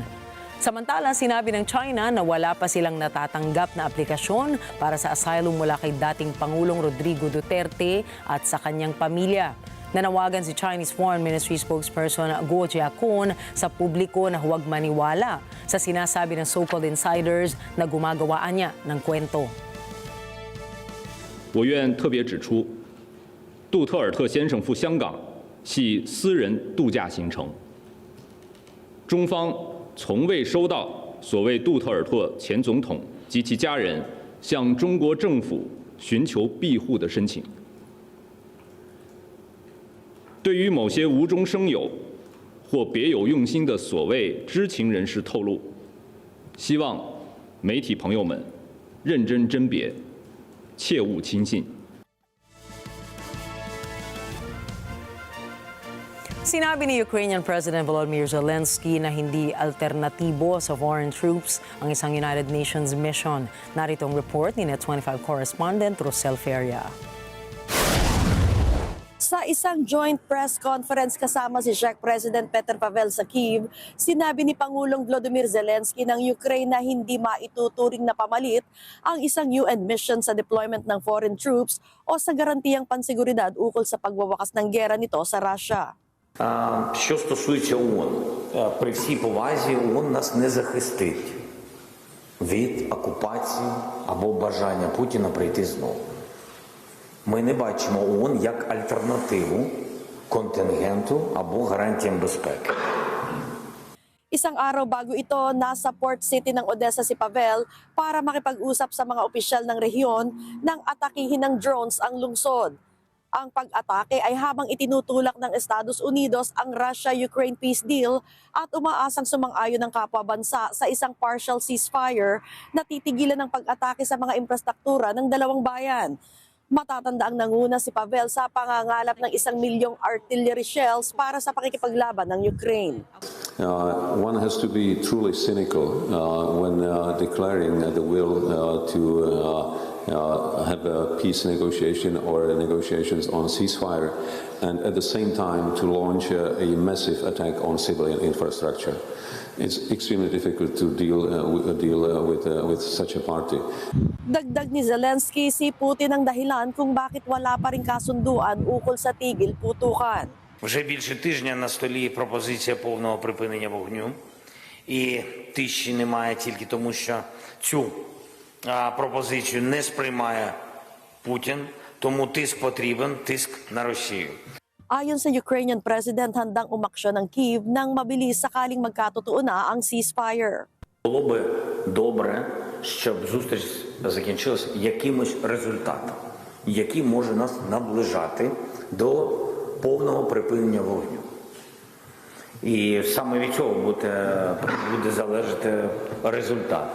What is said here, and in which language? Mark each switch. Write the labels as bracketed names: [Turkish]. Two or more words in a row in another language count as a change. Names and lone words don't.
[Filipino] Samantala, sinabi ng China na wala pa silang natatanggap na aplikasyon para sa asylum mula kay dating Pangulong Rodrigo Duterte at sa kanyang pamilya. Nanawagan si Chinese Foreign Ministry spokesperson Guo Jiakun sa publiko na huwag maniwala sa sinasabi ng [English] so-called insiders [Filipino] na gumagawaan niya ng kwento. [Chinese] 我愿特别指出，杜特尔特先生赴香港系私人度假行程，中方 从未收到所谓杜特尔特前总统及其家人向中国政府寻求庇护的申请。对于某些无中生有或别有用心的所谓知情人士透露，希望媒体朋友们认真甄别，切勿轻信。 [Filipino] Sinabi ni Ukrainian President Volodymyr Zelensky na hindi alternatibo sa [English] foreign troops [Filipino] ang isang United Nations mission. Narito ang report ni NET25 correspondent Rosel Feria. Sa isang [English] joint press conference [Filipino] kasama si Czech President Petr Pavel sa Kyiv, sinabi ni Pangulong Volodymyr Zelensky ng Ukraine na hindi maituturing na pamalit ang isang UN mission sa deployment ng [English] foreign troops [Filipino] o sa garantiyang pansiguridad ukol sa pagwawakas ng gera nito sa Russia. [Ukrainian] Що стосується ООН, при всій повазі ООН нас не захистить від окупації або бажання Путіна прийти знову. Ми не бачимо ООН як альтернативу контингенту або гарантіям безпеки. [Filipino] Isang araw bago ito, nasa port city ng Odessa si Pavel para makipag-usap sa mga opisyal ng rehiyon nang atakihin ng drones ang lungsod. Ang pag-atake ay habang itinutulak ng Estados Unidos ang Russia-Ukraine [English] peace deal [Filipino] at umaasang sumang-ayon ng kapwa bansa sa isang [English] partial ceasefire [Filipino] na titigilan ng pag-atake sa mga infrastruktura ng dalawang bayan. Matatandaang nanguna si Pavel sa pangangalap ng 1 milyong [English] artillery shells [Filipino] para sa pakikipaglaban ng Ukraine. [English] One has to be truly cynical when declaring the will to have a peace negotiation or negotiations on ceasefire, and at the same time to launch a massive attack on civilian infrastructure. It's extremely difficult to deal with such a party. [Filipino] Dagdag ni Zelensky, si Putin ang dahilan kung bakit wala pa ring kasunduan ukol sa tigil putukan. [Ukrainian] Вже більше тижня на столі пропозиція повного припинення вогню. І тиші немає тільки тому, що цю пропозицію не сприймає Путін, тому тиск потрібен, тиск на Росію. [Filipino] Ayon sa Ukrainian President, handang umaksyon ng Kyiv nang mabilis sakaling magkatotoo na ang ceasefire. [Ukrainian] Було би добре, щоб зустріч закінчилась якимось результатом, який може нас наближати до повного припинення вогню. І саме від цього буде залежати результат.